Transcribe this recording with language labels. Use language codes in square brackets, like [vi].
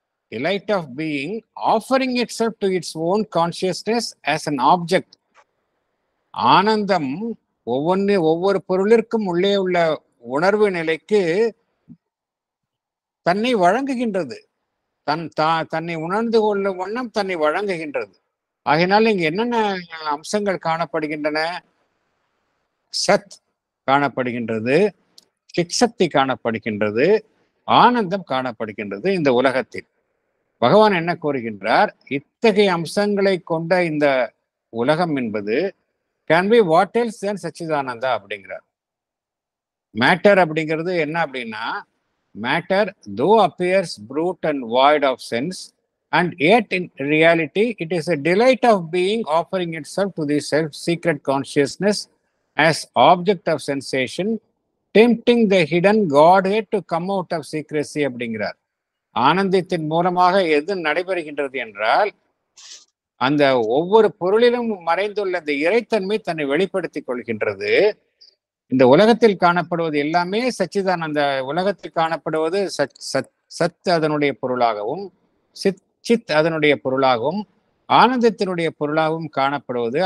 [en] Delight of being offering itself to its own consciousness as an object. [ta] ஆனந்தம் ஒவ்வொரு பொருளிற்கும் உள்ளே உள்ள உணர்வு நிலைக்கு தன்னை வழங்குகின்றது. தன்னை உணர்ந்து கொள்ளும் வண்ணம் தன்னை வழங்குகின்றது. ஆகையினால் இங்கு என்னென்ன அம்சங்கள் காணப்படுகின்றன? சத் காணப்படுகின்றது, சிக்சக்தி காணப்படுகின்றது, ஆனந்தம் காணப்படுகின்றது. இந்த உலகத்தில் பகவான் என்ன கூறுகின்றார்? இத்தகைய அம்சங்களை கொண்ட இந்த உலகம் என்பது [en] can be what else than [ta] Satchidananda அப்படிங்கிறார். மேட்டர் அப்படிங்கிறது என்ன அப்படின்னா, [en] Matter though appears brute and void of sense, and yet in reality it is a delight of being offering itself to the self-secret consciousness as object of sensation, tempting the hidden Godhead to come out of secrecy அப்படிங்கிறார். [ta] ஆனந்தத்தின் மூலமாக எது நடைபெறுகின்றது என்றால், அந்த ஒவ்வொரு பொருளிலும் மறைந்துள்ள இந்த இறைத்தன்மை தன்னை வெளிப்படுத்திக் கொள்கின்றது. இந்த உலகத்தில் காணப்படுவது எல்லாமே சச்சிதானந்த. உலகத்தில் காணப்படுவது சத் அதனுடைய பொருளாகவும், சித் அதனுடைய பொருளாகவும், ஆனந்தத்தினுடைய பொருளாகவும் காணப்படுவது.